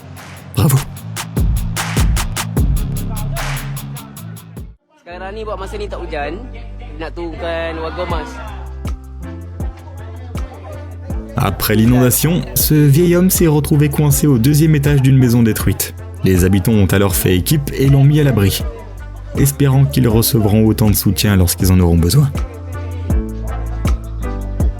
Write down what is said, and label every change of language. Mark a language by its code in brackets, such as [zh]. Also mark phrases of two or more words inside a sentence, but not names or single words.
[ms] Bravo. Sekarang ni buat masa ni tak hujan, nak turunkan warga emas. [fr] Après l'inondation, ce vieil homme s'est retrouvé coincé au deuxième étage d'une maison détruite. Les habitants ont alors fait équipe et l'ont mis à l'abri, espérant qu'ils recevront autant de soutien lorsqu'ils en auront besoin.